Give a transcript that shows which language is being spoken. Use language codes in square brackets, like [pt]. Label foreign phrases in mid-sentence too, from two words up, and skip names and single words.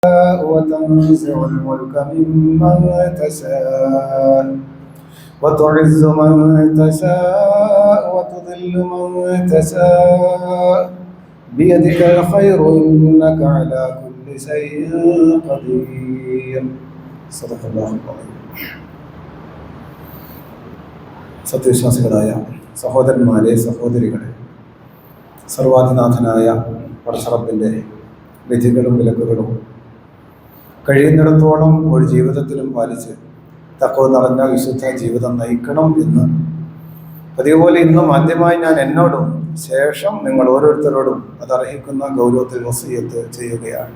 [ar] وتنزع الملك ممن تشاء وتعز من تشاء وتذل من تشاء بيدك الخير إنك على كل شيء قدير. صدق الله العظيم. [ml] സത്യവിശ്വാസികളായ സഹോദരന്മാരെ, സഹോദരികളെ, സർവാധിനാഥനായ പടച്ചറബിൻ്റെ വിധികളും വിലക്കുകളും കഴിയുന്നിടത്തോളം ഒരു ജീവിതത്തിലും പാലിച്ച് തഖ്വ നിറഞ്ഞ വിശുദ്ധ ജീവിതം നയിക്കണം എന്ന് അതേപോലെ ഇന്നും ആദ്യമായി ഞാൻ എന്നോടും ശേഷം നിങ്ങൾ ഓരോരുത്തരോടും അതർഹിക്കുന്ന ഗൗരവത്തിൽ വസിയത്ത് ചെയ്യുകയാണ്.